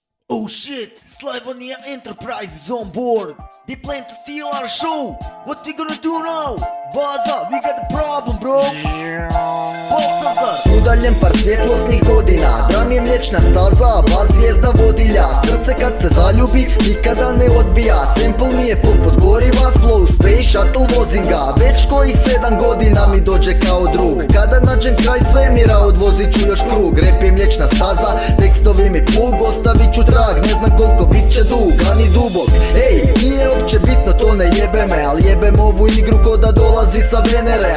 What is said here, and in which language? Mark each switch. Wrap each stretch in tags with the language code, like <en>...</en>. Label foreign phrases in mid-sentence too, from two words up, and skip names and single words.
<en>Oh shit, Slavonia Enterprise is on board. They plan to steal our show. What we gonna do now? Baza, we got a problem, bro. Baltazar.</en> <hr>Udaljen par svjetlosnih godina, dram je mliječna staza, bas zvijezda vodilja. Srce kad se zaljubi, nikada ne odbija. Sample mi je poput goriva, flow,</hr> <en>space shuttle</en> <hr>vozim ga. Već kojih 7 godina mi dođe kao drug. Kada nađem kraj svemira, odvozit ću još krug. Rap je mliječna staza, tekstovi mi plug. Ostavit ću trag, ne znam koliko bit će dug, ani dubok. Ej, nije opće bitno, to ne jebe me, al jebem ovu igru ko da dolazi sa Venere.</hr>